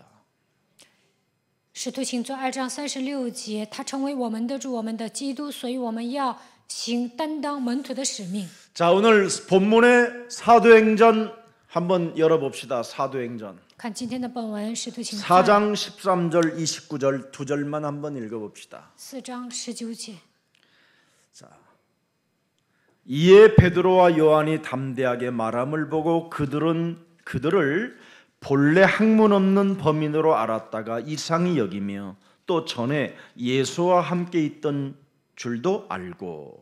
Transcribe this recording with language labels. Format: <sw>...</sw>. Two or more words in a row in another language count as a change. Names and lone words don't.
<zh>使徒行传2章36节，他成为我们的主，我们的基督，所以我们要担当门徒的使命。</zh> <ko>자, 오늘 본문의 사도행전 한번 열어봅시다. 사도행전</ko> <zh>看今天的本文，使徒行传</zh> <ko>4장 13절 29절 두 절만 한번 읽어봅시다.</ko> <zh>4 章19节。</zh> <ko>이에 베드로와 요한이 담대하게 말함을 보고 그들을 본래 학문 없는 범인으로 알았다가 이상히 여기며 또 전에 예수와 함께 있던 줄도 알고.</ko>